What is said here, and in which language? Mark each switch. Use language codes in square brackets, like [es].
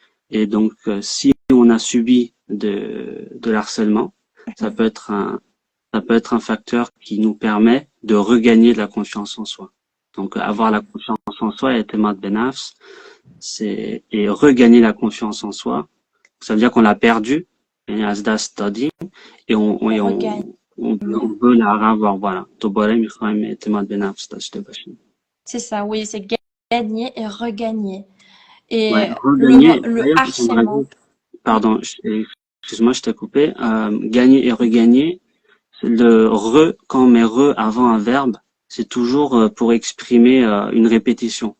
[fr] Et donc, si on a subi de l'harcèlement, ça peut être ça peut être un facteur qui nous permet de regagner de la confiance en soi. Donc, avoir la confiance en soi et Temat Benafs, et regagner la confiance en soi. Ça veut dire qu'on l'a perdu, [fa] از دست دادیم [fr] et on, On et regagne. on veut la revoir. voilà. [fa] دوباره میخوایم اعتماد به نفس داشته باشیم. [fr] C'est ça, oui, c'est gagner et regagner. Ouais, Et regagner. D'ailleurs, j'aimerais harcèlement. dire, pardon, excuse-moi, je t'ai coupé. Gagner et regagner, le re, quand on met re avant un verbe, c'est toujours pour exprimer une répétition.